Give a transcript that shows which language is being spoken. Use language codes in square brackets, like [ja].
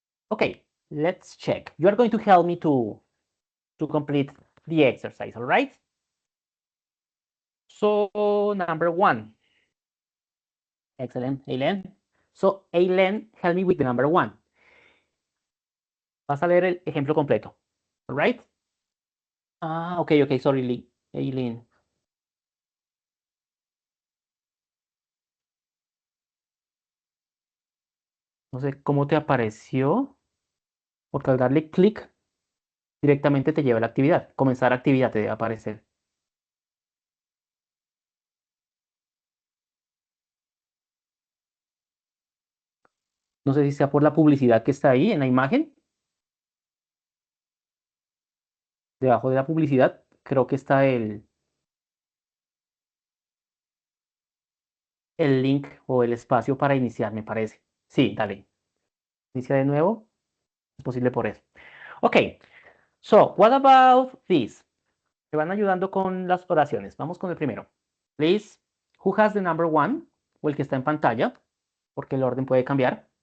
[en] Okay, let's check. You are going to help me to complete the exercise, all right? So, number 1. Excellent, Aileen. So, Aileen, help me with the number 1. [es] Vas a leer el ejemplo completo, [en] all right? Ah, ok, sorry, [es] Aileen. No sé cómo te apareció, porque al darle clic directamente te lleva a la actividad. Comenzar actividad te debe aparecer. No sé si sea por la publicidad que está ahí en la imagen. Debajo de la publicidad creo que está el link o el espacio para iniciar, me parece. Sí, dale. Inicia de nuevo. Es posible por eso. Ok. [en] So, what about this? [es] Me van ayudando con las oraciones. Vamos con el primero. [en] Please, who has the number 1? [es] O el que está en pantalla, porque el orden puede cambiar.